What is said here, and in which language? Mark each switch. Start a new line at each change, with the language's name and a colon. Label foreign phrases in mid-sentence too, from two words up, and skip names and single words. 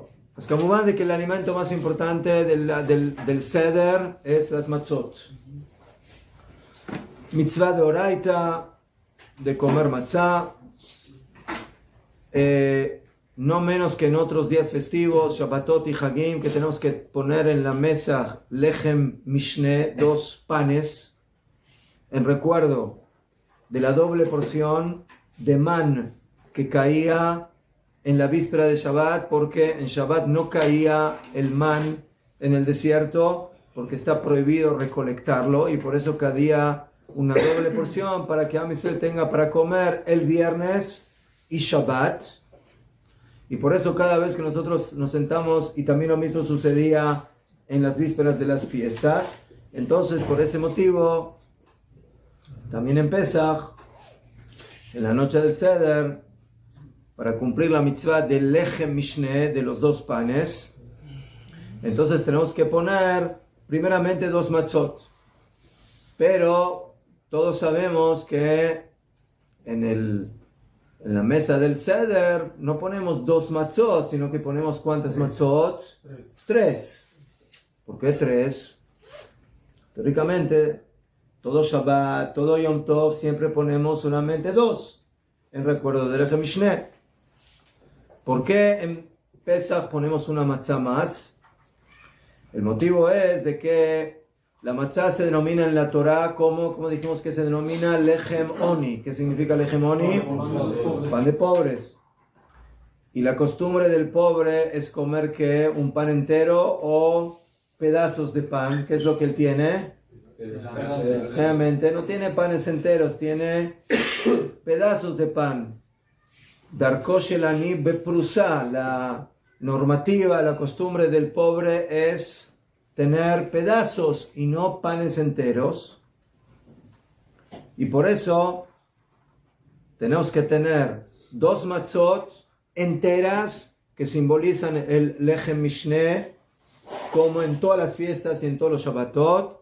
Spanish: Es como más de que el alimento más importante del ceder es las matzot.
Hebrew: מצוה דאורייתא,
Spanish: de comer matzah, no menos que en otros días festivos, Shabbatot y Hagim, que tenemos que poner en la mesa
Hebrew: לחם משנה,
Spanish: 2 panes, en recuerdo de la doble porción de man que caía en la víspera de Shabbat, porque en Shabbat no caía el man en el desierto, porque está prohibido recolectarlo, y por eso caía una doble porción para que
Hebrew: עם ישראל
Spanish: tenga para comer el viernes y Shabbat. Y por eso cada vez que nosotros nos sentamos, y también lo mismo sucedía en las vísperas de las fiestas, entonces por ese motivo, también en Pesach, en la noche del Seder, para cumplir la mitzvah del
Hebrew: לחם משנה,
Spanish: de los 2 panes, entonces tenemos que poner primeramente 2 matzot. Pero todos sabemos que en la mesa del ceder no ponemos 2 matzot, sino que ponemos ¿cuántas matzot? 3. ¿Por qué 3? Teóricamente, todo Shabbat, todo
Hebrew: יום טוב,
Spanish: siempre ponemos solamente 2, en recuerdo del
Hebrew: לחם משנה.
Spanish: ¿Por qué en Pesach ponemos una matzá más? El motivo es de que la matzá se denomina en la Torah como dijimos que se denomina
Hebrew: לחם עוני.
Spanish: ¿Qué significa
Hebrew: לחם עוני?
Spanish: Pan de pobres. Y la costumbre del pobre es comer ¿qué? Un pan entero o pedazos de pan. ¿Qué es lo que él tiene? Realmente no tiene panes enteros, tiene pedazos de pan.
Hebrew: דרכו של עני בפרוסה,
Spanish: la normativa, la costumbre del pobre es tener pedazos y no panes enteros. Y por eso tenemos que tener 2 matzot enteras que simbolizan el
Hebrew: לחם משנה,
Spanish: como en todas las fiestas y en todos los Shabbatot.